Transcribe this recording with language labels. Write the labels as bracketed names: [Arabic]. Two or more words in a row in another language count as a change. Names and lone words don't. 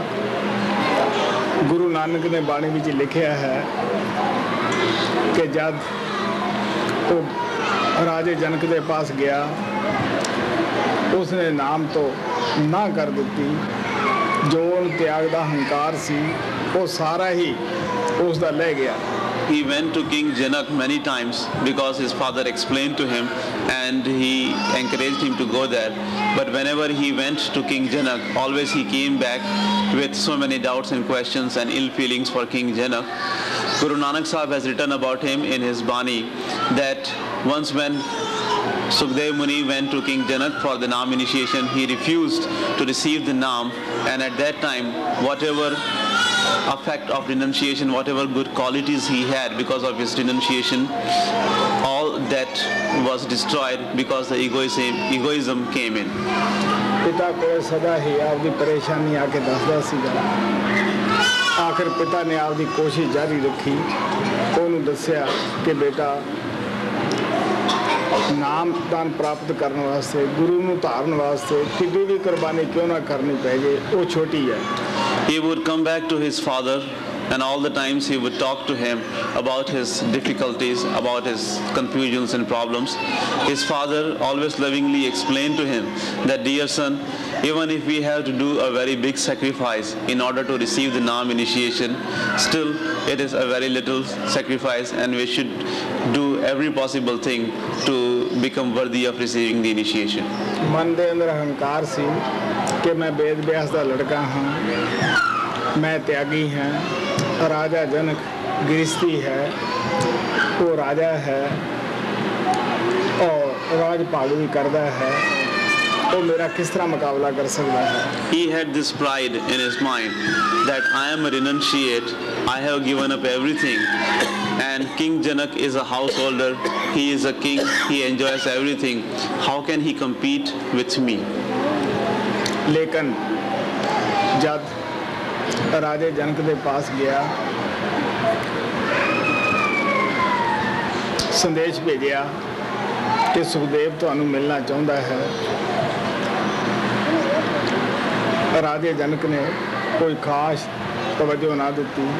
[Punjabi] ਗੁਰੂ ਨਾਨਕ ਨੇ ਬਾਣੀ ਵਿੱਚ ਲਿਖਿਆ ਹੈ ਕਿ ਜਦ ਉਹ ਰਾਜੇ ਜਨਕ ਦੇ ਪਾਸ ਗਿਆ, ਉਸਨੇ ਨਾਮ ਤੋਂ ਨਾ ਕਰ ਦਿੱਤੀ। ਜੋ ਉਹਨੂੰ ਤਿਆਗ ਦਾ ਹੰਕਾਰ ਸੀ, ਉਹ ਸਾਰਾ ਹੀ ਉਸ ਦਾ ਲੈ ਗਿਆ। [English] He went to King Janak many times because his father explained to him and he encouraged him to go there. But whenever he went to King Janak, always he came back with so many doubts and questions and ill feelings for King Janak. Guru Nanak Sahib has written about him in his Bani that once when Sukhdev Muni went to King Janak for the Naam initiation, he refused to receive the Naam, and at that time whatever effect of renunciation, whatever good qualities he had because of his renunciation, all that was destroyed because the egoism came in. [Punjabi] ਪਿਤਾ ਕੋਲ ਸਦਾ ਹੀ ਆਪਦੀ ਪਰੇਸ਼ਾਨੀ ਆ ਕੇ ਦੱਸਦਾ ਸੀਗਾ। ਆਖਿਰ ਪਿਤਾ ਨੇ ਆਪਦੀ ਕੋਸ਼ਿਸ਼ ਜਾਰੀ ਰੱਖੀ, ਉਹਨੂੰ ਦੱਸਿਆ ਕਿ ਬੇਟਾ ਨਾਮਦਾਨ ਪ੍ਰਾਪਤ ਕਰਨ ਵਾਸਤੇ, ਗੁਰੂ ਨੂੰ ਧਾਰਨ ਵਾਸਤੇ ਕਿੱਡੀ ਵੀ ਕੁਰਬਾਨੀ ਕਿਉਂ ਨਾ ਕਰਨੀ ਪੈ ਜੇ, ਉਹ ਛੋਟੀ ਹੈ। [English] He would come back to his father and all the times he would talk to him about his difficulties, about his confusions and problems. His father always lovingly explained to him that, dear son, even if we have to do a very big sacrifice in order to receive the Naam initiation, still it is a very little sacrifice and we should do every possible thing to become worthy of receiving the initiation. [Punjabi] ਮਨ ਦੇ ਅੰਦਰ ਹੰਕਾਰ ਸੀ ਕਿ ਮੈਂ ਵੇਦ ਵਿਆਸ ਦਾ ਲੜਕਾ ਹਾਂ, ਮੈਂ ਤਿਆਗੀ ਹਾਂ। ਰਾਜਾ ਜਨਕ ਗ੍ਰਸਤੀ ਹੈ, ਉਹ ਰਾਜਾ ਹੈ ਔਰ ਰਾਜ ਭਾਗ ਵੀ ਕਰਦਾ ਹੈ, ਉਹ ਮੇਰਾ ਕਿਸ ਤਰ੍ਹਾਂ ਮੁਕਾਬਲਾ ਕਰ ਸਕਦਾ ਹੈ। [English] He had this pride in his mind that I am a renunciate, I have given up everything, and King Janak is a householder, he is a king, he enjoys everything. How can he compete with me? [Punjabi] ਲੇਕਿਨ ਜਦ ਰਾਜੇ ਜਨਕ ਕੇ ਪਾਸ ਗਿਆ, ਸੰਦੇਸ਼ ਭੇਜਿਆ ਕਿ ਸੁਖਦੇਵ ਤੁਹਾਨੂੰ ਮਿਲਣਾ ਚਾਹੁੰਦਾ ਹੈ। ਰਾਜੇ ਜਨਕ ਨੇ ਕੋਈ ਖਾਸ ਤਵੱਜੋ ਨਾ ਦਿੱਤੀ।